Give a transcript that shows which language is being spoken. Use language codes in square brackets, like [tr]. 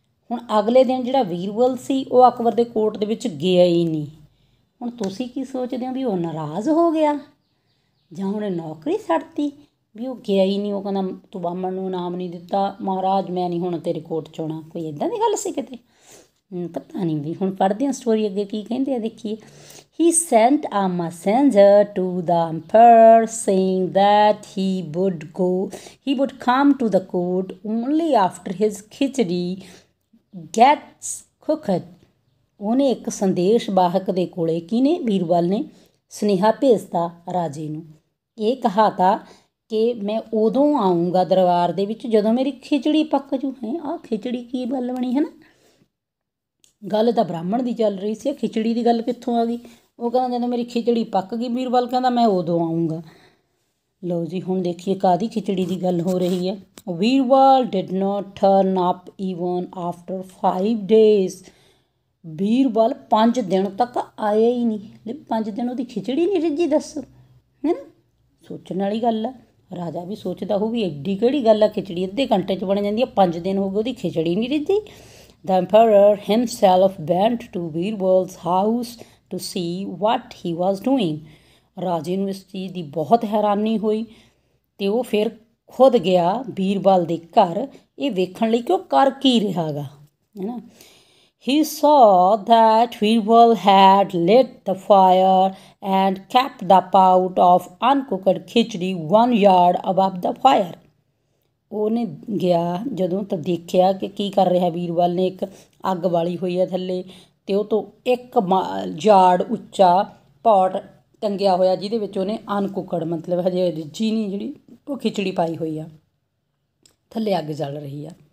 [pa] ਹੁਣ ਅਗਲੇ ਦਿਨ ਜਿਹੜਾ ਬੀਰਬਲ ਸੀ ਉਹ ਅਕਬਰ ਦੇ ਕੋਰਟ ਦੇ ਵਿੱਚ ਗਿਆ ਹੀ ਨਹੀਂ। ਹੁਣ ਤੁਸੀਂ ਕੀ ਸੋਚਦੇ ਹੋ ਵੀ ਉਹ ਨਾਰਾਜ਼ ਹੋ ਗਿਆ? ਜਾਂ ਉਹਨੇ ਨੌਕਰੀ ਛੱਡਤੀ ਵੀ ਉਹ ਗਿਆ ਹੀ ਨਹੀਂ। ਉਹ ਕਹਿੰਦਾ ਤੂੰ ਬਾਹਮਣ ਨੂੰ ਇਨਾਮ ਨਹੀਂ ਦਿੱਤਾ, ਮਹਾਰਾਜ ਮੈਂ ਨਹੀਂ ਹੁਣ ਤੇਰੇ ਕੋਰਟ 'ਚ ਆਉਣਾ। ਕੋਈ ਇੱਦਾਂ ਦੀ ਗੱਲ ਸੀ ਕਿਤੇ? ਪਤਾ ਨਹੀਂ ਵੀ। ਹੁਣ ਪੜ੍ਹਦੇ ਹਾਂ ਸਟੋਰੀ ਅੱਗੇ ਕੀ ਕਹਿੰਦੇ ਆ, ਦੇਖੀਏ। [en] He sent a messenger to the emperor saying that he would come to the court only after his khichdi gets cooked। [pa] ਉਹਨੇ ਇੱਕ ਸੰਦੇਸ਼ ਵਾਹਕ ਦੇ ਕੋਲੇ, ਕਿਹਨੇ? ਬੀਰਬਲ ਨੇ ਸੁਨੇਹਾ ਭੇਜਤਾ ਰਾਜੇ ਨੂੰ। ਇਹ ਕਹਾ ਤਾ ਕਿ ਮੈਂ ਉਦੋਂ ਆਊਂਗਾ ਦਰਬਾਰ ਦੇ ਵਿੱਚ ਜਦੋਂ ਮੇਰੀ ਖਿਚੜੀ ਪੱਕ ਜੂ। ਹੈ ਆਹ ਖਿਚੜੀ ਕੀ ਗੱਲ ਬਣੀ ਹੈ ਨਾ? ਗੱਲ ਤਾਂ ਬ੍ਰਾਹਮਣ ਦੀ ਚੱਲ ਰਹੀ ਸੀ, ਖਿਚੜੀ ਦੀ ਗੱਲ ਕਿੱਥੋਂ ਆ ਗਈ? ਉਹ ਕਹਿੰਦਾ ਜਦੋਂ ਮੇਰੀ ਖਿਚੜੀ ਪੱਕ ਗਈ, ਬੀਰਬਲ ਕਹਿੰਦਾ ਮੈਂ ਉਦੋਂ ਆਊਂਗਾ। ਲਓ ਜੀ ਹੁਣ ਦੇਖੀਏ ਕਾਹਦੀ ਖਿਚੜੀ ਦੀ ਗੱਲ ਹੋ ਰਹੀ ਹੈ। [en] Birbal did not turn up even after 5 days। [pa] Birbal 5 ਦਿਨ ਤੱਕ ਆਇਆ ਹੀ ਨਹੀਂ। 5 ਦਿਨ ਉਹਦੀ ਖਿਚੜੀ ਨਹੀਂ ਰਿੱਝੀ, ਦੱਸ। ਹੈ ਨਾ, ਸੋਚਣ ਵਾਲੀ ਗੱਲ ਆ। ਰਾਜਾ ਵੀ ਸੋਚਦਾ ਹੋਊ ਵੀ ਐਡੀ ਕਿਹੜੀ ਗੱਲ ਆ, ਖਿਚੜੀ ਅੱਧੇ ਘੰਟੇ 'ਚ ਬਣ ਜਾਂਦੀ ਆ, 5 ਦਿਨ ਹੋ ਗਏ ਉਹਦੀ ਖਿਚੜੀ ਨਹੀਂ ਰਿੱਝੀ। [en] The emperor himself went to Birbal's house to see what he was doing। [pa] ਰਾਜੇ ਨੂੰ ਇਸ ਚੀਜ਼ ਦੀ ਬਹੁਤ ਹੈਰਾਨੀ ਹੋਈ ਅਤੇ ਉਹ ਫਿਰ ਖੁਦ ਗਿਆ ਬੀਰਬਲ ਦੇ ਘਰ ਇਹ ਵੇਖਣ ਲਈ ਕਿ ਉਹ ਕਰ ਕੀ ਰਿਹਾ ਗਾ, ਹੈ ਨਾ। [en] He saw that Birbal had lit the fire and kept the pot of uncooked khichdi 1 yard above the fire। [pa] ਉਹਨੇ ਗਿਆ ਜਦੋਂ ਤਾਂ ਦੇਖਿਆ ਕਿ ਕੀ ਕਰ ਰਿਹਾ ਬੀਰਬਲ ਨੇ। ਇੱਕ ਅੱਗ ਬਾਲੀ ਹੋਈ ਹੈ ਥੱਲੇ ਅਤੇ ਉਹ ਤੋਂ 1 ਯਾਰਡ ਉੱਚਾ ਪੋਟ ਟੰਗਿਆ ਹੋਇਆ ਜਿਹਦੇ ਵਿੱਚ ਉਹਨੇ ਅਨਕੁੱਕੜ ਮਤਲਬ ਹਜੇ ਰਿੱਝੀ ਨਹੀਂ ਜਿਹੜੀ ਉਹ ਖਿਚੜੀ ਪਾਈ ਹੋਈ ਆ, ਥੱਲੇ ਅੱਗ ਜਲ ਰਹੀ ਆ।